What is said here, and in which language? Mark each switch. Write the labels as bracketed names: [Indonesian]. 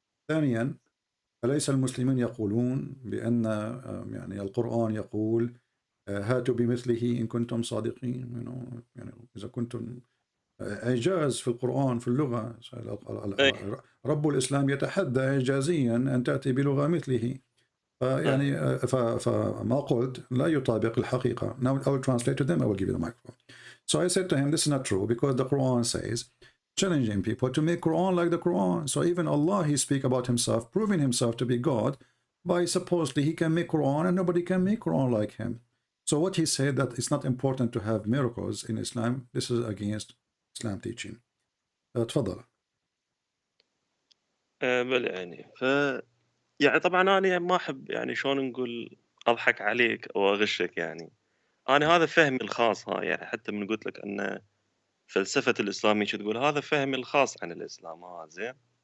[Arabic] ثانيا، أليس المسلمين يقولون بأن يعني القرآن يقول هاتوا بمثله إن كنتم صادقين؟ يعني إذا كنتم إعجاز في القرآن في اللغة، رب الإسلام يتحدى إعجازيا أن تأتي بلغة مثله. يعني فما قلت لا يطابق الحقيقة. [English] Now I will translate to them, I will give you the microphone. So I said to him, this is not true, because the Quran says, challenging people to make Quran like the Quran. So even Allah, he speak about himself, proving himself to be God, by supposedly he can make Quran and nobody can make Quran like him. So what he said, that it's not important to have miracles in Islam, this is against Islam teaching. [Arabic] تفضل. بل يعني طبعا أنا ما أحب يعني شلون نقول أضحك عليك أو أغشك يعني. أنا هذا فهمي الخاص، يعني حتى من قلت لك أن فلسفة الإسلام تقول هذا فهمي الخاص عن الإسلام. زين.